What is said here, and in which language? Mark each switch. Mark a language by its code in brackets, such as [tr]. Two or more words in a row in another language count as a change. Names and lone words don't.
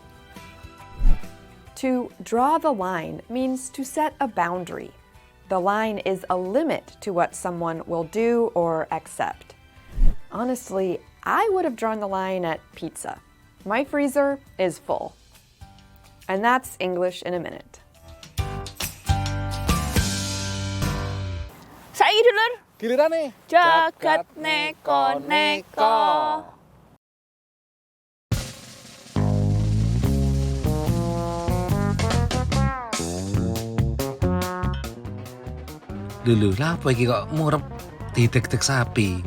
[en] To draw the line means to set a boundary. The line is a limit to what someone will do or accept. Honestly, I would have drawn the line at pizza. My freezer is full. And that's English in a Minute. [jv] Saiki dulur. Gilirane Jagat neko-neko. Lho, lah apa iki kok murep didek-dek sapi?